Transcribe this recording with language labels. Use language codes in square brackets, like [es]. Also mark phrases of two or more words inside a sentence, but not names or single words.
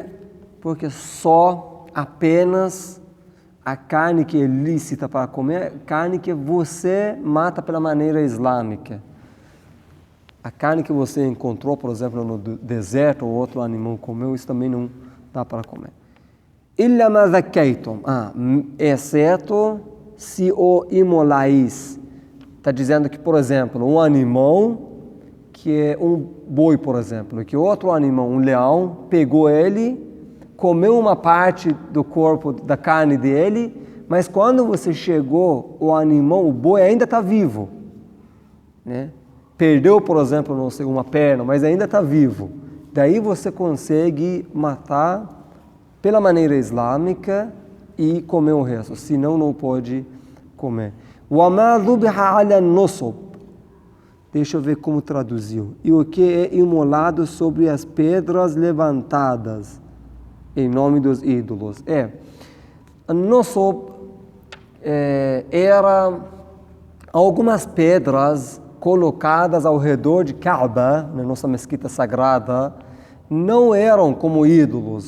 [pt] Porque só apenas a carne que é lícita para comer é carne que você mata pela maneira islâmica. A carne que você encontrou, por exemplo, no deserto, ou outro animal comeu, isso também não dá para comer. [ar] إلا ما ذكيتم, [pt] exceto se o imolais. Está dizendo que, por exemplo, um animal que é um boi, por exemplo, que outro animal, um leão, pegou ele, comeu uma parte do corpo, da carne dele, mas quando você chegou, o animal, o boi ainda está vivo, né? Perdeu, por exemplo, não sei, uma perna, mas ainda está vivo. Daí você consegue matar pela maneira islâmica e comer o resto, senão não pode comer. [ar] وَمَا ذُبِحَ عَلَى النُّصُبِ, [pt] deixa eu ver como traduziu. E o que é imolado sobre as pedras levantadas em nome dos ídolos. Nusub era algumas pedras colocadas ao redor de Kaaba, na nossa mesquita sagrada, não eram como ídolos.